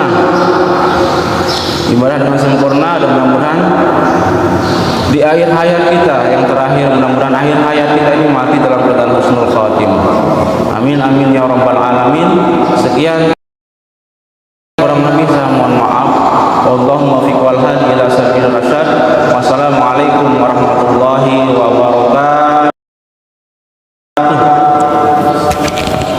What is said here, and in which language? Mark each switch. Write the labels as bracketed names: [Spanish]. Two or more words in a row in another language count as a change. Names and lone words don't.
[Indonesian] Ibadah dengan sempurna, dan mudah-mudahan di akhir hayat kita yang terakhir, mudah-mudahan akhir hayat kita ini mati dalam keadaan [Arabic] حسن الخاتمة. آمين آمين يا رب العالمين. [Indonesian] Sekian kurang lebih saya mohon maaf. [Arabic] والله الموفق والهادي إلى سبيل الرشاد. والسلام عليكم ورحمة الله وبركاته.